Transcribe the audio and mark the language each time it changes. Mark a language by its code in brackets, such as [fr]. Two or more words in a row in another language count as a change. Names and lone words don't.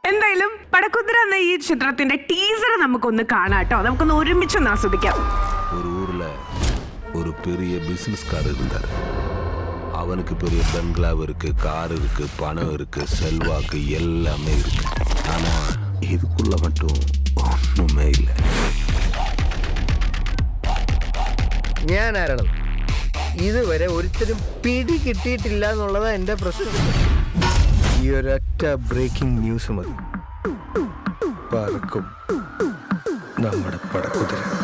[ml] എന്തായാലും പടക്കുതിര എന്ന ഈ ചിത്രത്തിന്റെ ടീസർ നമുക്കൊന്ന് കാണാട്ടോ, നമുക്കൊന്ന് ഒരുമിച്ചൊന്ന് ആസ്വദിക്കാം. [ta] ஒரு ஊர்ல ஒரு பெரிய பிசினஸ்காரர் இருந்தார். அவனுக்கு பெரிய பெங்களாவ் இருக்கு, கார் இருக்கு, பணம் இருக்கு, செல்வாக்கு எல்லாமே இருக்கு. ஆனா இதுக்குள்ள மட்டும் ஒண்ணுமே இல்லை. [ml] ഞാനാരാണ് ഇതുവരെ ഒരുത്തരും പിടി കിട്ടിയിട്ടില്ല എന്നുള്ളതാ എന്റെ പ്രശ്നം. ഈ ഒരൊറ്റ ബ്രേക്കിംഗ് ന്യൂസ് മതി, പറക്കും നമ്മുടെ പടക്കുതിര.